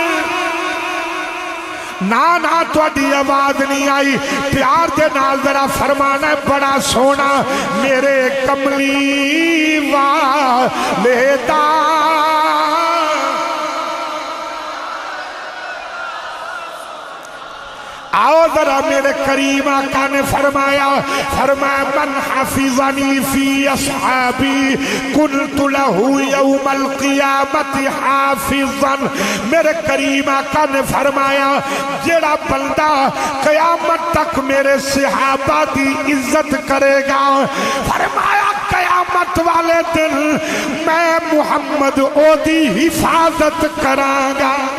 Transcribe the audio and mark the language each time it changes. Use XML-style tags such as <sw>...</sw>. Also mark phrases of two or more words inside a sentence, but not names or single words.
<pa>نہ نہ تھوڑی آواز نہیں آئی، پیار کے نال ذرا فرمانا ہے بڑا سوہݨا میرے کملی والے دا. آؤ ذرا میرے کریم آقا نے فرمایا</pa> <ar>من حفظني في أصحابي كنت له يوم القيامة حافظا.</ar> <pa>میرے کریم آقا نے فرمایا جیڑا بندہ قیامت تک میرے صحابہ کی عزت کرے گا، فرمایا قیامت والے دن میں محمد اودی حفاظت کراں گا.</pa>